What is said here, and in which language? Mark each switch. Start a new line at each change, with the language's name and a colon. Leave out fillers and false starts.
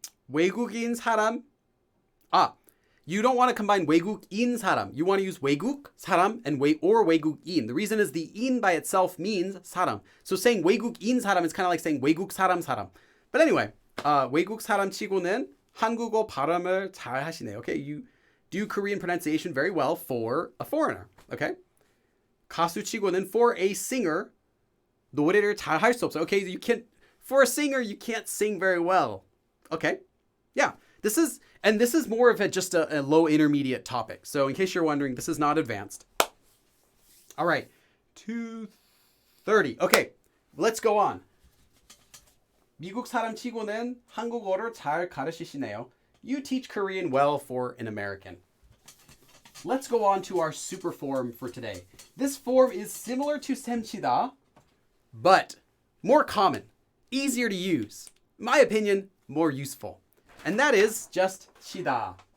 Korean: 외국인 사람.
English: You don't want to combine 외국인 사람. You want to use 외국 사람 and 외국인. The reason is the in by itself means 사람. So saying 외국인 사람 is kind of like saying 외국 사람. But anyway,
Korean: 외국 사람 치고는 한국어 발음을 잘 하시네요.
English: Okay, you do Korean pronunciation very well for a foreigner.
Korean: Okay, 가수 치고는
English: for a singer
Korean: 노래를 잘 할 수 없어요.
English: Okay, for a singer you can't sing very well. Okay, yeah, this is more of just a low intermediate topic. So in case you're wondering, this is not advanced. All right, 230. Okay, let's go on.
Korean: 미국 사람 치고는 한국어를 잘 가르치시네요.
English: You teach Korean well for an American. Let's go on to our super form for today. This form is similar to semida, but more common, easier to use. In my opinion, more useful. And that is just chida.